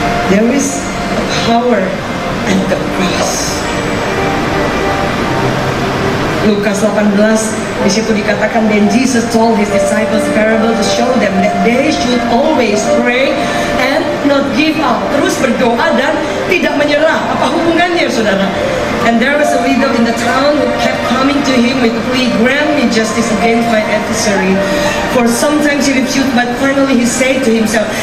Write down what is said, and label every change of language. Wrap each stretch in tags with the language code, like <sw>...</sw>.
<en>There is power at the cross. Lukas 18,</en> <id>di situ dikatakan,</id> <en>then Jesus told his disciples parable to show them that they should always pray and not give up.</en> <id>Terus berdoa dan tidak menyerah. Apa hubungannya, saudara?</id> <en>And there was a widow in the town who kept coming to him with plea, grant me justice against my adversary. For sometimes he refused, but finally he said to himself.</en>